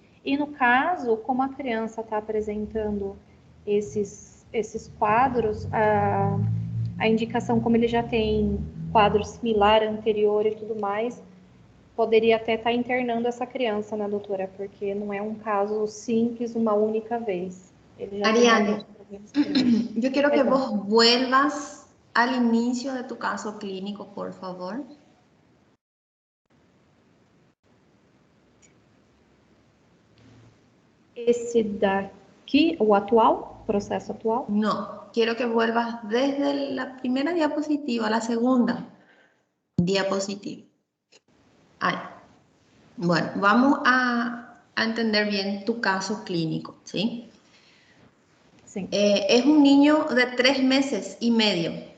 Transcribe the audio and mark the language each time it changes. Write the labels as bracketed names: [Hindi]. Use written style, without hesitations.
[Portuguese] E no caso, como a criança está apresentando esses quadros, a indicação, como ele já tem quadro similar anterior e tudo mais, poderia até estar internando essa criança, né, doutora? Porque não é um caso simples, uma única vez. Ele já tem alguns [Spanish] Ariane, [Portuguese] problemas crônicos. [Spanish] yo quiero que [Portuguese] Perdão. [Spanish] vos vuelvas al inicio de tu caso clínico, por favor. [Portuguese] Esse daqui, o atual, processo atual? [Spanish] No, quiero que vuelvas desde la primera diapositiva a la segunda diapositiva. Ahí. Bueno, vamos a entender bien tu caso clínico, ¿sí? [Portuguese] Sim. [Spanish] Es un niño de 3 meses y medio.